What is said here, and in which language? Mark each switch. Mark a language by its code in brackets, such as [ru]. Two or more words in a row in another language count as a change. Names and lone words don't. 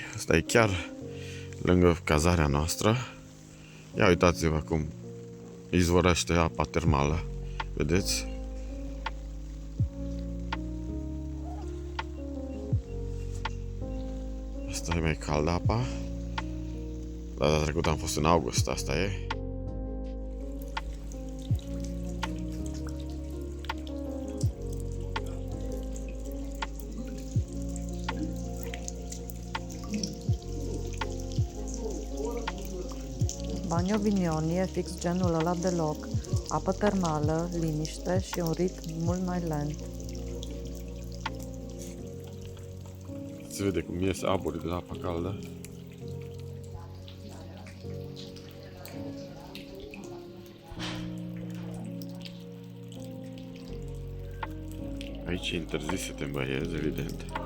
[ro] Asta e chiar lângă cazarea noastră. Ia uitați-vă cum izvorăște apa termală. Vedeți? Asta e mai caldă apa. Data trecută am fost în august, asta e. Bagno Vignoni e fix genul ăla de loc. Apă termală, liniște și un ritm mult mai lent. Se vede cum iese aburii de la apa caldă. Aici e interzis să te îmbăiezi, evident.